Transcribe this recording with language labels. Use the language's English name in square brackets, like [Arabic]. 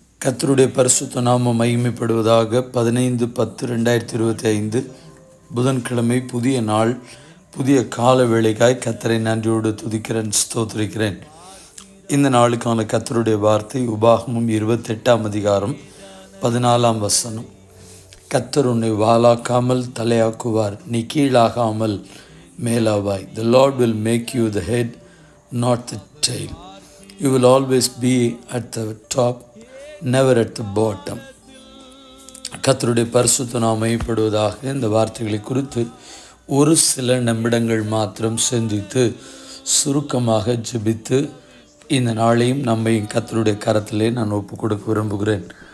[Tamil] கர்த்தருடைய பரிசுத்த நாமம் மகிமைப்படுவதாக. 15/10/2025 புதன்கிழமை, புதிய நாள், புதிய கால வேளைக்காய் கர்த்தரை நன்றியோடு துதிக்கிறேன், ஸ்தோத்திரிக்கிறேன். இந்த நாளுக்கான கர்த்தருடைய வார்த்தை உபாகமம் 28ஆம் அதிகாரம் 14ஆம் வசனம். கர்த்தர் உன்னை வாலாக்காமல் தலையாக்குவார், நீ கீழாகாமல் மேலாவாய். [English] The Lord will make you the head, not the tail. You will always be at the top, never at the bottom. [Tamil] கர்த்தருடைய பரிசுத்த நாமம் மகிமைப்படுவதாக. இந்த வார்த்தைகளை குறித்து ஒரு சில நிமிடங்கள் மாத்திரம் சிந்தித்து சுருக்கமாக ஜெபித்து இந்த நாளையும் நம்மையும் கர்த்தருடைய கரத்திலே நான் ஒப்புக் கொடுக்க விரும்புகிறேன்.